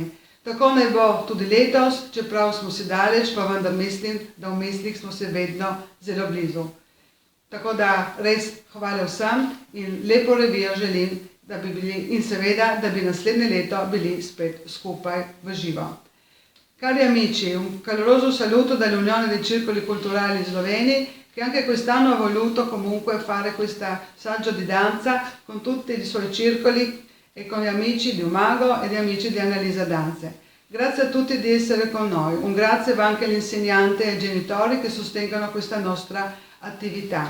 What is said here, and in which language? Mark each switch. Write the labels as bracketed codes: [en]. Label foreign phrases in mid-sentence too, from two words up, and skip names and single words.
[sl] Tako naj bo tudi letos, čeprav smo si daleč, pa vendar mislim, da v mislih smo se vedno zelo blizu. Tako da res hvala vsem in lepo revijo želim, da bi bili in seveda, da bi naslednje leto bili spet skupaj v živo. [it] Cari amici, un caloroso saluto dall'Unione dei Circoli Culturali Sloveni, che anche quest'anno ha voluto comunque fare questo saggio di danza con tutti i suoi circoli e con gli amici di Umago e gli amici di Analiza Danze. Grazie a tutti di essere con noi, un grazie va anche agli insegnanti e ai genitori che sostengono questa nostra attività.